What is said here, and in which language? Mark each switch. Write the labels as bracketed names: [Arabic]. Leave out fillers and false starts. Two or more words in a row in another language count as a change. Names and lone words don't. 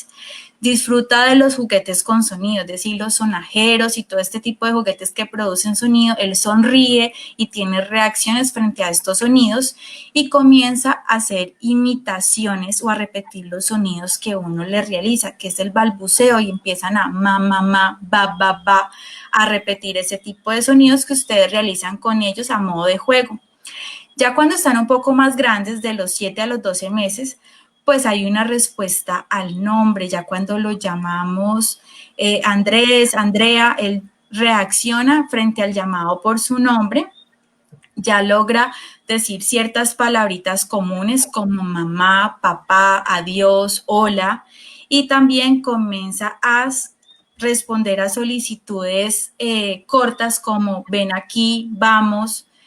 [Spanish] Disfruta de los juguetes con sonido, es decir, los sonajeros y todo este tipo de juguetes que producen sonido. Él sonríe y tiene reacciones frente a estos sonidos y comienza a hacer imitaciones o a repetir los sonidos que uno le realiza, que es el balbuceo, y empiezan a ma, ma, ma, ba, ba, ba, a repetir ese tipo de sonidos que ustedes realizan con ellos a modo de juego. Ya cuando están un poco más grandes, de los 7 a los 12 meses, pues hay una respuesta al nombre. Ya cuando lo llamamos Andrés, Andrea, él reacciona frente al llamado por su nombre, ya logra decir ciertas palabritas comunes como mamá, papá, adiós, hola, y también comienza a responder a solicitudes cortas como ven aquí, vamos.